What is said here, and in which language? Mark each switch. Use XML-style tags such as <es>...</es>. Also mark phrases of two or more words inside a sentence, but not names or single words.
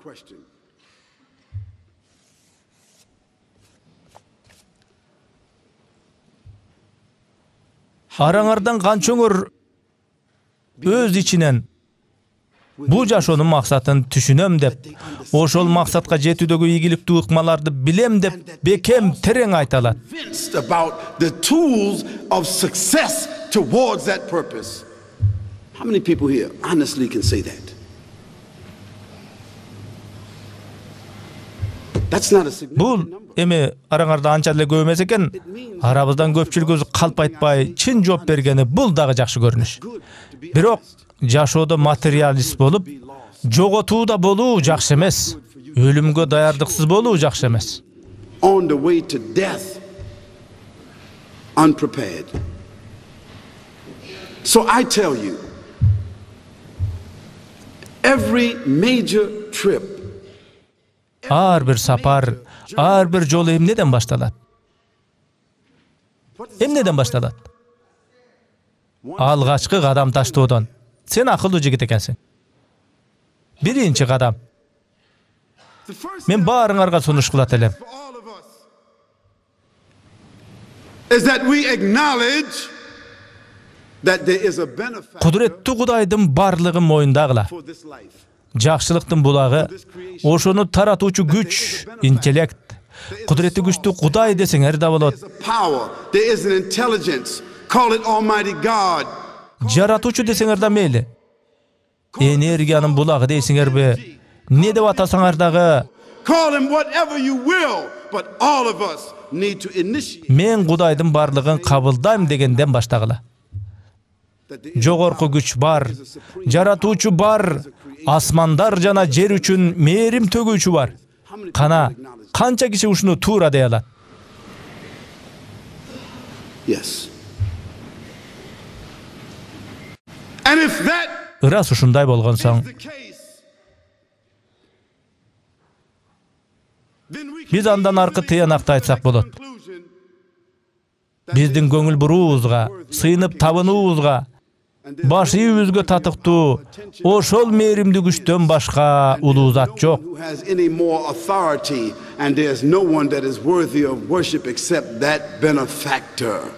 <ky>Араңардан канчоңор өз ичинен бу жашоонун максатын түшүнөм деп, ошол максатка жетүүдөгү ийгиликтүү ыкмаларды билем деп бекем терең айта алат.</ky> <en>About the tools of success towards that purpose. How many people here honestly can say that?</en> <ky>Бул эми араңарда анча эле көп эмес экен. Арабыздан көпчүлүгүбүз калп айтпай чын жооп бергени бул дагы жакшы көрүнүш. Бирок жашоодо материалист болуп, Жоготуу да болуу жакшы эмес. Өлүмгө даярдыксыз болуу жакшы эмес.</ky> <en>On the way to death, unprepared. So I tell you, every major trip,</en> <ky>Ар бир сапар, ар бир жол эмнеден башталат? Эмнеден башталат? Алгачкы кадам таштоодон. Сен акылдуу жигит экенсиң. Биринчи кадам.</ky> <en>the first</en> <ky>Мен баарыңарга сунуш кылат элем.</ky> <en>for all of us is that we acknowledge that there is a benefit</en> <ky>Кудуреттүү Кудайдын барлыгын моюндагыла.</ky> <en>for this life.</en> <ky>Жакшылыктын булагы, ошону таратуучу күч, интеллект, кудуреттүү күчтүү Кудай десеңер да болот.</ky> <en>There's a power, there is an intelligence, call it Almighty God.</en> <ky>Жаратуучу десеңер да мейли. Энергиянын булагы дейсиңерби? Не деп атасаңар дагы,</ky> <en>Call him whatever you will, but all of us need to initiate</en> <ky>мен Кудайдын барлыгын кабылдайм дегенден баштагыла.</ky> <en>that there is</en> <ky>Жогорку күч бар, жаратуучу бар, асмандар жана жер үчүн мээрим төгүүчү бар. Кана, канча киши ушуну туура дей алат?</ky> <en>yes. And if that</en> <ky>Ырас ушундай болгон соң,</ky> <en>is the case, then we can</en> <ky>биз андан аркы тыянакты айтсак болот.</ky> <en>conclusion</en> <ky>Биздин көңүл буруубузга, сыйынып табынуубузга, баш ийүүбүзгө татыктуу ошол мээримдүү күчтөн башка улуу зат жок.</ky> <en>who has any more authority, and there's no one that is worthy of worship except that benefactor.</en>